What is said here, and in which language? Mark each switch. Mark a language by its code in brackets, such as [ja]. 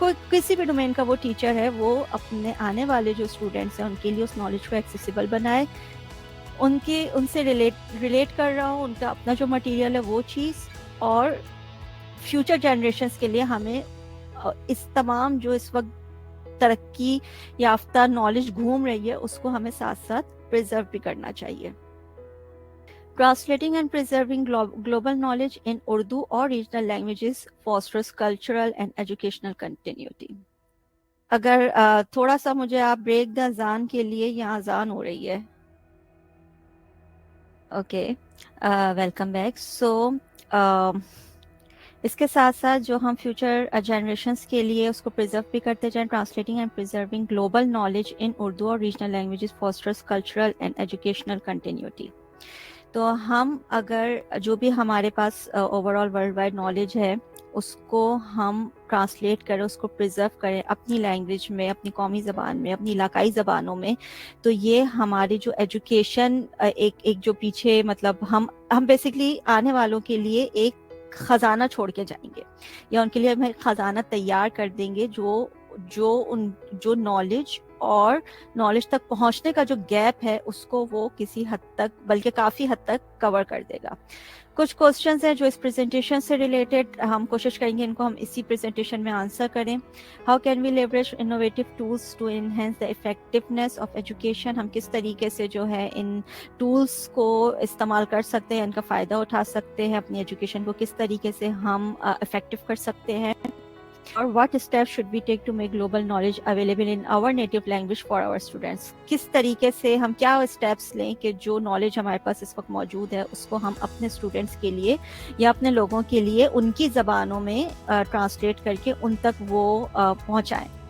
[ur] کسی بھی ڈومین کا وہ ٹیچر ہے, وہ اپنے آنے والے جو اسٹوڈنٹس ہیں ان کے لیے اس نالج کو ایکسیسیبل بنائے, ان سے ریلیٹ کر رہا ہوں, ان کا اپنا جو مٹیریل ہے وہ چیز, اور فیوچر جنریشنز کے لیے ہمیں اس تمام جو اس وقت ترقی یافتہ نالج گھوم رہی ہے اس کو ہمیں ساتھ ساتھ پرزرو بھی کرنا چاہیے. [en] Translating and preserving global knowledge in Urdu or regional languages fosters cultural and educational continuity. [ur] اگر تھوڑا سا مجھے آپ بریک دا اذان کے لیے, یہاں اذان ہو رہی ہے. Okay, welcome back. سو اس کے ساتھ ساتھ جو ہم فیوچر جنریشنس کے لیے اس کو پرزرو بھی کرتے جائیں. [en] Translating and preserving global knowledge in Urdu اور regional languages fosters cultural and educational continuity. [ur] تو ہم اگر جو بھی ہمارے پاس over all world wide knowledge ہے اس کو ہم ٹرانسلیٹ کریں, اس کو پرزرو کریں اپنی لینگویج میں, اپنی قومی زبان میں, اپنی علاقائی زبانوں میں, تو یہ ہماری جو ایجوکیشن ایک جو پیچھے مطلب ہم بیسکلی آنے والوں کے لیے ایک خزانہ چھوڑ کے جائیں گے, یا ان کے لیے ہم خزانہ تیار کر دیں گے جو نالج اور نالج تک پہنچنے کا جو گیپ ہے اس کو وہ کسی حد تک بلکہ کافی حد تک کور کر دے گا. کچھ کوسچنز ہیں جو اس پریزنٹیشن سے ریلیٹڈ, ہم کوشش کریں گے ان کو ہم اسی پریزنٹیشن میں آنسر کریں. [en] How can we leverage innovative tools to enhance the effectiveness of education. [ur] ہم کس طریقے سے جو ہے ان ٹولس کو استعمال کر سکتے ہیں, ان کا فائدہ اٹھا سکتے ہیں, اپنی ایجوکیشن کو کس طریقے سے ہم افیکٹو کر سکتے ہیں, اور [en] What step should be take to make global knowledge available in our native language for our students. [ur] کس طریقے سے ہم کیا اسٹیپس لیں کہ جو نالج ہمارے پاس اس وقت موجود ہے اس کو ہم اپنے اسٹوڈینٹس کے لیے یا اپنے لوگوں کے لیے ان کی زبانوں میں ٹرانسلیٹ کر کے ان تک وہ پہنچائیں.